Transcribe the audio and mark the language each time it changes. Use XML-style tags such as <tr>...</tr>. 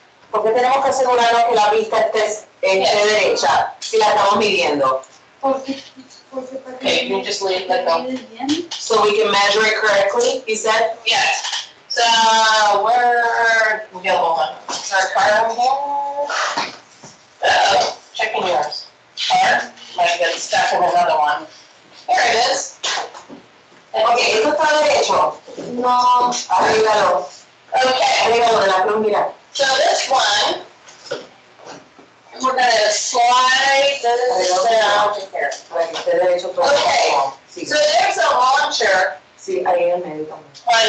<es>Porque tenemos que asegurarnos que la pista esté derecha si la estamos midiendo.</es> <en>Okay, you can just let go. So we can measure it correctly, you said? Yes. So where we got one. Is our car in here? Oh, checking yours. Car? Might get stuck in another one. Here it is.</en> <es>Okay, ¿esto está derecho? No. Arríbalo.</es> <en>Okay.</en> <es>Arríbalo de la cruz, mira.</es> <en>So this one, we're gonna slide this down to here.</en> <es>Para que esté derecho todo.</es> <en>Okay.</en> <es>Sí.</es> <en>So there's a launcher</en> <es>Sí, ahí en el medio también.</es>